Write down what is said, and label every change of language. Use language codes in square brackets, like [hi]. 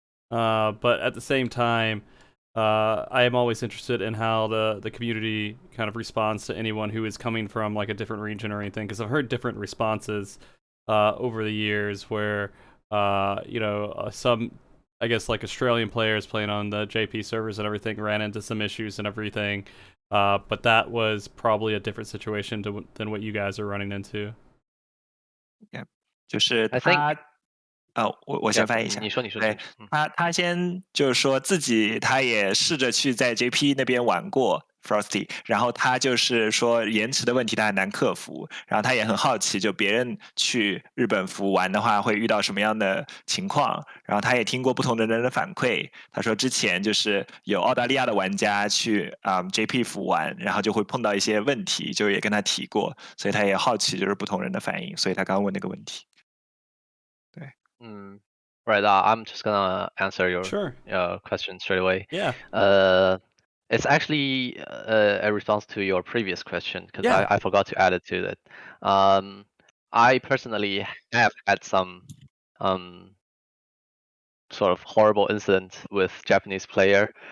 [en] But at the same time, I am always interested in how the community kind of responds to anyone who is coming from like a different region or anything, because I've heard different responses over the years where some, I guess, like Australian players playing on the JP servers and everything ran into some issues and everything, but that was probably a different situation than what you guys are running into. [zh] Yeah，就是他 [en] I think [zh] 我先翻译一下。你说。对，他先就是说自己他也试着去在 JP 那边玩过 Frosty， 然后他就是说延迟的问题他很难克服，然后他也很好奇，就别人去日本服玩的话会遇到什么样的情况，然后他也听过不同的人的反馈，他说之前就是有澳大利亚的玩家去JP 服玩，然后就会碰到一些问题，就也跟他提过，所以他也好奇就是不同人的反应，所以他刚刚问那个问题。对。 [en] Right. I'm just gonna answer your question straight away. Yeah. It's actually a response to your previous question, because I forgot to add it to that. I personally have had some sort of horrible incident with Japanese player.